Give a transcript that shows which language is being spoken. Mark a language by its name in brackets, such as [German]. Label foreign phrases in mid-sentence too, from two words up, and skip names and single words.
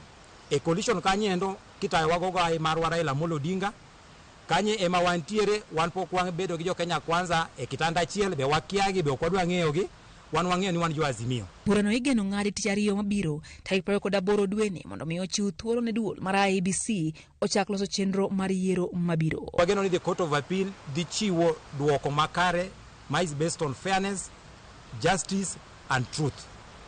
[Luo (Kenya and Tanzania)] Coalition kanyendo kitayo wagogo ai mar Raila Amolo Odinga kanye ema wantiere wan pok wang bedo gi jo Kenya Kwanza e kitanda achiel be wakiagi be okwadwa ng'eyogi. Wan wang'eyo ni wan jo Azimio. Burano igeno ng'adi tich ariyo mabiro tarik 28 dwe ni mondo mi ochiw thuolo ne duol mar IEBC ochak loso chenro mar yiero mabiro. Wageno ni the Court of Appeal dhi chiwo duoko makare ma [English] is based on fairness, justice and truth.